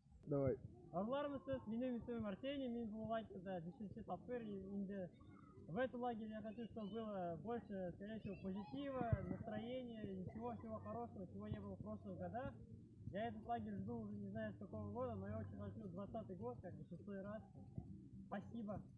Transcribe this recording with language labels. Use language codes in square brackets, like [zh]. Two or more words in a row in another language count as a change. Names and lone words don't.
[ru] Давай. [kk] Аруларымыз менің есімім Арсений, мен бұл лагерьде 10 тапкыр. [ru] В этом лагере я хочу, чтобы было больше скорейшего позитива, настроения, всего хорошего, чего не было в прошлых годах. Я этот лагерь жду уже не знаю с какого года, но я очень хочу 20-й год, как бы 6-й раз. Спасибо.